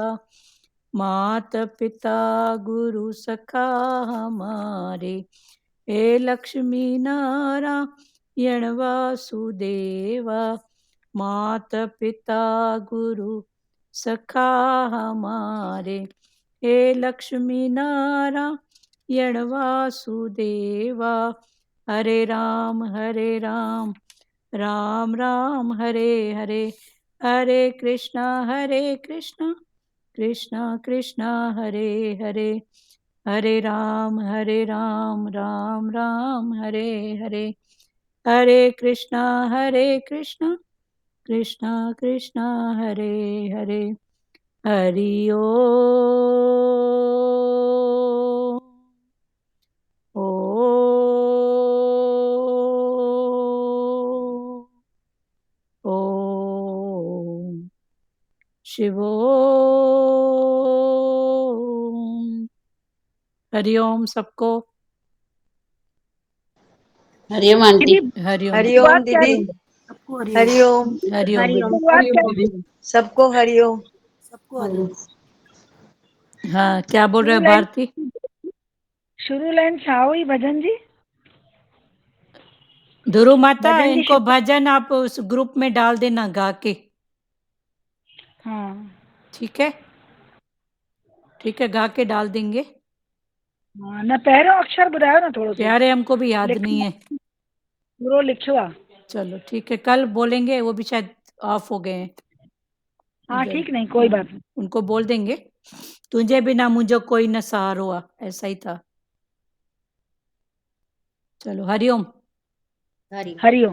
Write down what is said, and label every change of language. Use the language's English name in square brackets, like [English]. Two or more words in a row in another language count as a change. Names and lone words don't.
[Hindi] मात पिता गुरु सखा हमारे, हे लक्ष्मी नारायण वासुदेवा। मात पिता गुरु सखा हमारे, हे लक्ष्मी नारायण वासुदेवा। हरे राम राम राम हरे हरे, हरे कृष्णा कृष्णा कृष्णा हरे हरे, हरे राम राम राम हरे हरे, हरे कृष्णा कृष्णा कृष्णा हरे हरे। हरि ओम शिवो। हरिओम सबको। हरिओम आंटी। हरिओम हरिओम दीदी, सबको हरिओम। हरिओम, हरिओम बेटा। शुरुआत क्या हरिओम दीदी। सबको हरिओम। सबको हरिओम। हाँ, क्या बोल रहे हो भारती? शुरू लाइन साओ भजन जी। ध्रुव माता, भजन जी इनको भजन आप उस ग्रुप में डाल देना गा के। हाँ ठीक है, ठीक है, गा के डाल देंगे। हाँ, [Sindhi] न पहिरों अक्षर ॿुधायो न थोड़ो सो। [Hindi] प्यारे हमको भी याद नहीं है। [Sindhi] पूरो लिखियो आ। [Hindi] चलो ठीक है, कल बोलेंगे। वो भी शायद ऑफ हो गए हैं हाँ इधर। ठीक नहीं, कोई हाँ, बात नहीं। उनको बोल देंगे। तुझे बिना मुझे कोई न सहारो हुआ, ऐसा ही था। चलो हरिओम। हरिओम।